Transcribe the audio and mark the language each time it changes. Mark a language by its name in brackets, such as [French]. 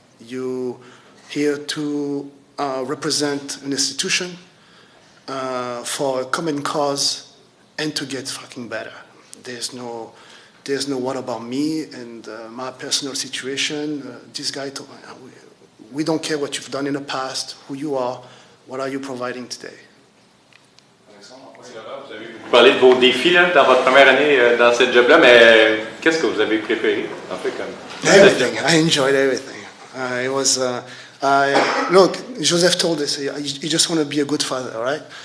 [English] You're here to represent an institution for a common cause and to get fucking better. There's no what about me and my personal situation. This guy told me, we don't care what you've done in the past, who you are, what are you providing today. [French] Vous parlez de vos défis là, dans votre première année dans cette job-là, mais qu'est-ce que vous avez préféré en fait comme [English] everything. I enjoyed everything. It was look. Joseph told us you just want to be a good father, right?